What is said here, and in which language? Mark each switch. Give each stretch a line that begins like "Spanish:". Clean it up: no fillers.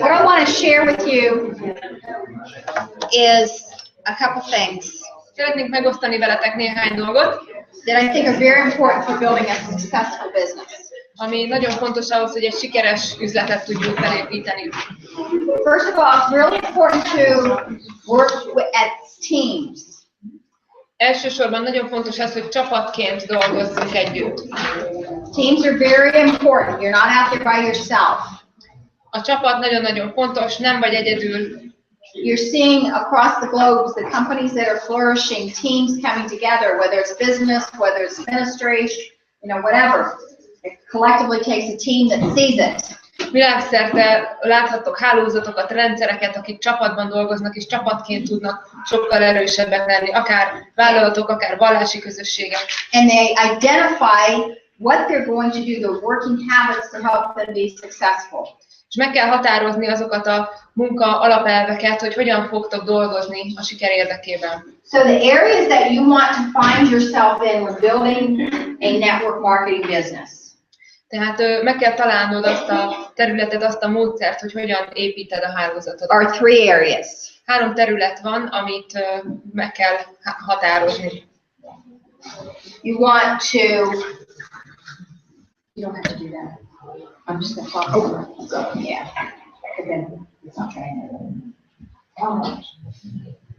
English: What I want to share with you is a couple things.
Hungarian: Szeretnénk megosztani veletek néhány dolgot,
English: that I think are very important for building a successful business.
Hungarian: Ami nagyon fontos ahhoz, hogy egy sikeres üzletet tudjunk felépíteni.
English: First of all, it's really important to work as teams.
Hungarian: Elsősorban nagyon fontos az, hogy csapatként dolgozzunk együtt.
English: Teams are very important. You're not out there by yourself.
Hungarian: A csapat nagyon-nagyon fontos, nem vagy egyedül.
English: You're seeing across the globe the companies that are flourishing, teams coming together, whether it's business, whether it's ministry, whatever. It collectively takes a team that sees it.
Hungarian: Világszerte láthattok hálózatokat, rendszereket, akik csapatban dolgoznak, és csapatként tudnak sokkal erősebbek lenni, akár vállalatok, akár vallási közösségek.
English: And they identify what they're going to do, the working habits to help them be successful.
Hungarian: És meg kell határozni azokat a munka alapelveket, hogy hogyan fogtok dolgozni a siker érdekében.
English: So the areas that you want to find yourself in when building a network marketing business.
Hungarian: Tehát meg kell találnod azt a területet, azt a módszert, hogy hogyan építed a hálózatot.
English: Are 3 areas.
Hungarian: 3 terület van, amit meg kell határozni.
English: You want to, you don't have to do that. I'm just going to talk over it. So, yeah. But then it's not trying to.